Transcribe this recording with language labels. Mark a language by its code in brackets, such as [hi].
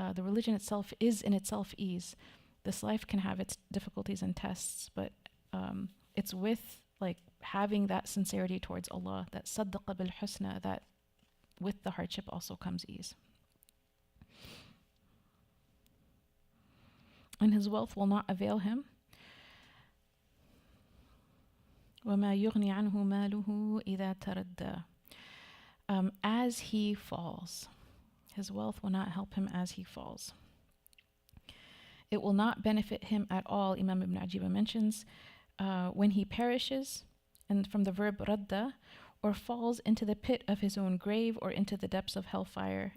[en] The religion itself is in itself ease. This life can have its difficulties and tests, but it's with like having that sincerity towards Allah, that saddaqa bil husna, that with the hardship also comes ease. And his wealth will not avail him. [ar] وَمَا يُغْنِي عَنْهُ مَالُهُ إِذَا تَرَدَّى. [en] As he falls. His wealth will not help him as he falls. It will not benefit him at all, Imam Ibn Ajiba mentions, when he perishes, and from the verb radda, or falls into the pit of his own grave or into the depths of hellfire.